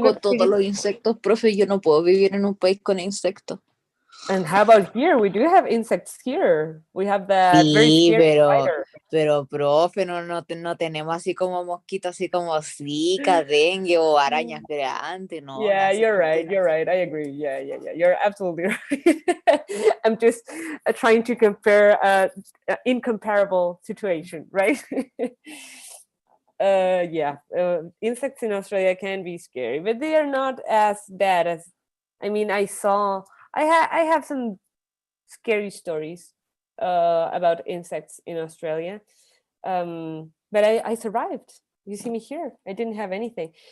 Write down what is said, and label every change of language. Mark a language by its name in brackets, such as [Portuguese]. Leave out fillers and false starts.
[Spanish] con todos los insectos, profe, yo no puedo vivir en un país con insectos. [English] And how about here? We do have insects here. We have that very scary spider. [Spanish] Pero profe, no tenemos así como mosquitos, así como Zika, dengue o arañas grandes, ¿no? [English] Yeah, you're right. I agree. Yeah. You're absolutely right. I'm just trying to compare an incomparable situation, right? Insects in Australia can be scary, but they are not as bad as, I mean, I have some scary stories about insects in Australia, but I survived. You see me here. I didn't have anything.